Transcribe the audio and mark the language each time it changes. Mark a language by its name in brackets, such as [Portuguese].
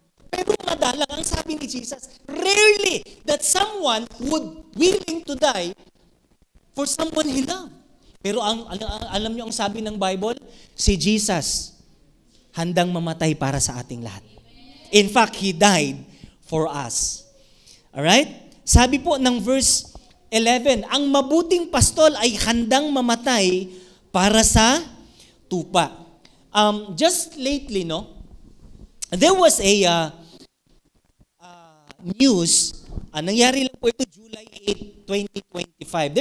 [Filipino] Pero madalang, ang sabi ni Jesus, [English] rarely that someone would willing to die for someone he loved. [Filipino] Pero alam niyo ang sabi ng Bible? Si Jesus, handang mamatay para sa ating lahat. [English] In fact, He died for us. Alright? [Filipino] Sabi po ng verse 11, ang mabuting pastol ay handang mamatay para sa tupa. [English] Just lately, there was a news, [Filipino] nangyari lang po ito [English] July 8, 2025.